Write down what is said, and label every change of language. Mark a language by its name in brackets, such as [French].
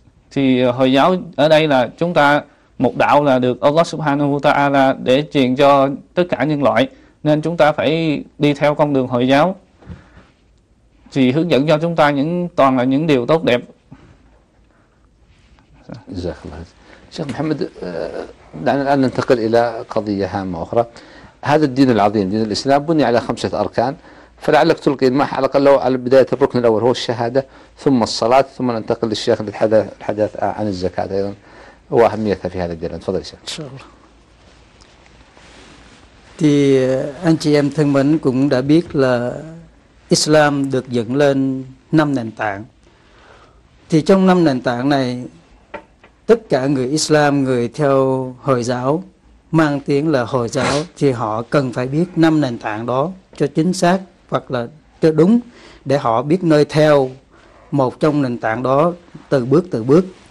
[Vietnamese] Thì Hồi giáo ở đây là chúng ta một đạo là được Allah subhanahu wa ta'ala để truyền cho tất cả nhân loại, nên chúng ta phải đi theo con đường Hồi giáo thì hướng dẫn cho chúng ta toàn là những điều tốt đẹp. [Arabic] شيخ محمد، دعنا الآن ننتقل إلى قضية هامة أخرى. هذا الدين العظيم دين الإسلام بني على خمسة أركان، فلعلك تلقي المح على الأقل على بداية الركن الأول هو الشهادة، ثم الصلاة، ثم ننتقل للشيخ للحديث عن الزكاة أيضا وأهميتها في هذا الدين. تفضل يا شيخ. إن شاء الله. [Vietnamese] Thì anh chị em thân mến cũng đã biết là Islam được dựng lên 5 nền tảng. Thì trong 5 nền tảng này, tất cả người Islam, người theo Hồi giáo, mang tiếng là Hồi giáo, thì họ cần phải biết 5 nền tảng đó cho chính xác, hoặc là cho đúng, để họ biết nơi theo một trong nền tảng đó từ bước.